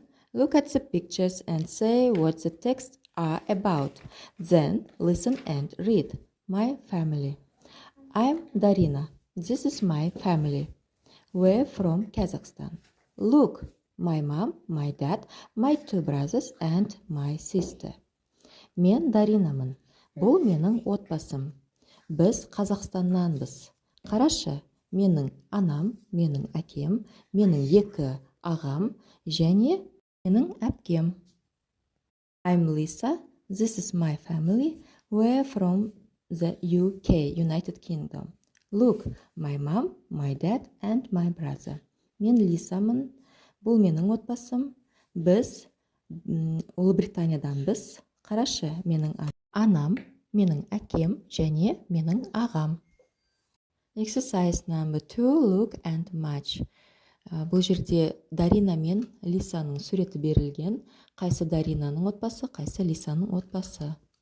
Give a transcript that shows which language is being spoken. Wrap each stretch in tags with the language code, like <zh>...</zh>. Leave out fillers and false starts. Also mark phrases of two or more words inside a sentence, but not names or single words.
<en>Look at the pictures and say what the texts are about. Then listen and read. My family. I'm Darina. This is my family. We're from Kazakhstan. Look, my mom, my dad, my 2 brothers and my sister.</en> <kk>Мен Даринамын. Бұл менің отбасым. Біз Қазақстаннанбыз. Қарашы, менің анам, менің әкем, менің 2 ағам және менің әпкем.</kk> <en>I'm Lisa. This is my family. We're from the UK, United Kingdom. Look, my mom, my dad and my brother.</en> <kk>Мен Лисамын. Бұл менің отбасым. Біз Ұлыбританияданбыз. Қарашы, менің анам, менің әкем және менің ағам.</kk> <en>Exercise number 2. Look and match.</en> <kk>Бұл жерде Дарина мен Лисаның суреті берілген. Қайсы Даринаның отбасы, қайсы Лисаның отбасы.</kk>